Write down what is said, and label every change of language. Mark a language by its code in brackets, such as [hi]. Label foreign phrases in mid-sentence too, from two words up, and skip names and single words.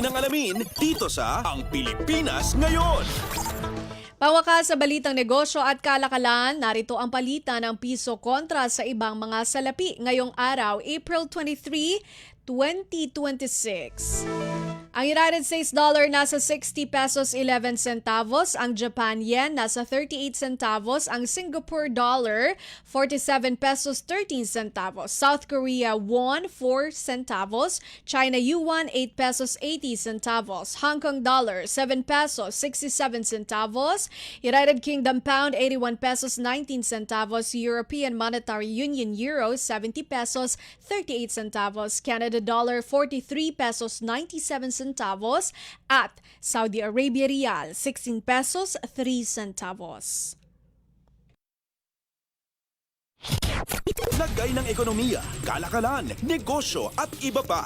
[tl] Atin ang alamin dito sa Ang Pilipinas Ngayon. Pangwakas sa balitang negosyo at kalakalan, narito ang palitan ng piso kontra sa ibang mga salapi ngayong araw, April 23, 2026. Ang United States dollar nasa 60 pesos 11 centavos, ang Japan yen nasa 38 centavos, ang Singapore dollar 47 pesos 13 centavos, South Korea won 4 centavos, China yuan 8 pesos 80 centavos, Hong Kong dollar 7 pesos 67 centavos, United Kingdom pound 81 pesos 19 centavos, European Monetary Union euro 70 pesos 38 centavos, Canada dollar 43 pesos 97 centavos at Saudi Arabia Riyal 16 pesos 3 centavos. Lagay ng ekonomiya, kalakalan, negosyo at iba pa.